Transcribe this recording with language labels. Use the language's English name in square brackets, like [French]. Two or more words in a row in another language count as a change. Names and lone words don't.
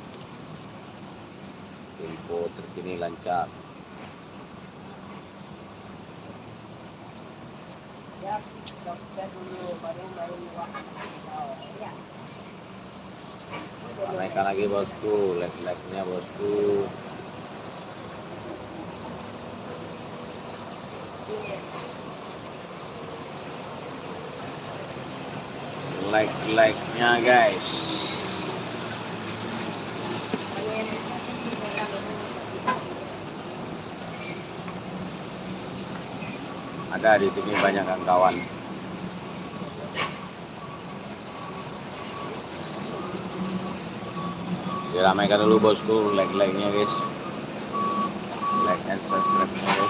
[Indonesian] Info terkini lancar. Ya, dokter dulu, baru oh, ya. Ramaikan lagi bosku, like-like-nya bosku. Like-like-nya guys. Ada di sini banyak kawan. Diramaikan dulu bosku, like-like-nya guys. [English] Like and subscribe-nya guys.